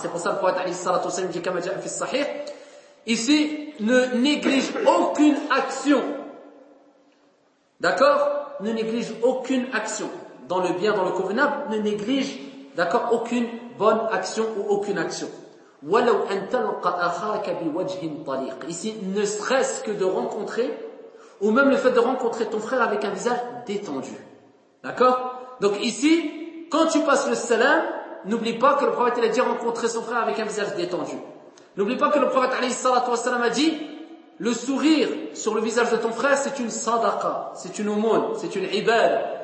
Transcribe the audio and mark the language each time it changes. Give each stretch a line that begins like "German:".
French: C'est pour ça que le prophète alayhi salatu wa sallam dit comme dit dans le sahih, ici, ne néglige aucune action. D'accord? Ne néglige aucune action. Dans le bien, dans le convenable, ne néglige, d'accord, aucune bonne action ou aucune action.
Arabic: وَلَوْ أَن تَلْقَ أَخَاكَ بِوَجْهٍ طَلِيقٍ.
French: Ici, ne serait-ce que de rencontrer, ou même le fait de rencontrer ton frère avec un visage détendu. D'accord? Donc ici, quand tu passes le salam, n'oublie pas que le prophète a dit rencontrer son frère avec un visage détendu. N'oublie pas que le prophète alayhi salatu wa sallam a dit, le sourire sur le visage de ton frère, c'est une sadaqa, c'est une aumône, c'est une ibad.